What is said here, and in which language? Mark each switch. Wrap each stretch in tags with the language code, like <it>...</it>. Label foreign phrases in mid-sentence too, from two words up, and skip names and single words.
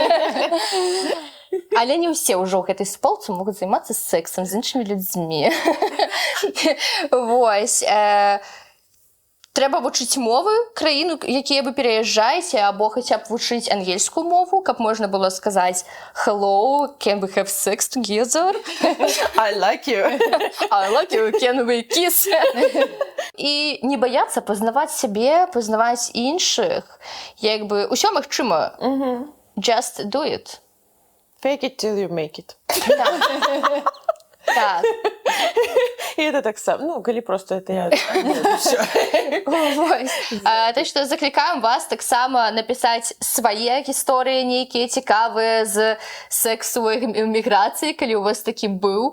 <be>Але не ўсе ўжо ў гэтай суполцы могуць займацца сексам з іншымі людзьмі. Вось. Трэба вучыць мовы краіну, якія вы пераязджаеце, або хаця б вучыць ангельскую мову, каб можна было сказаць</be> <en>«Hello, can we have sex together?» I like you. I like you, can we kiss?</en> <be>І не баяцца пазнаваць сябе, пазнаваць іншых. Як бы ўсё магчыма.</be> <en>Just do it. Fake it till you make it.</en> <be>Так. І это так сам. Ну, калі просто это я... Так што заклікаем вас таксама напісаць свае гісторыі нейкія цікавыя з сексу ў эміграцыі, калі у вас такі быў.</be>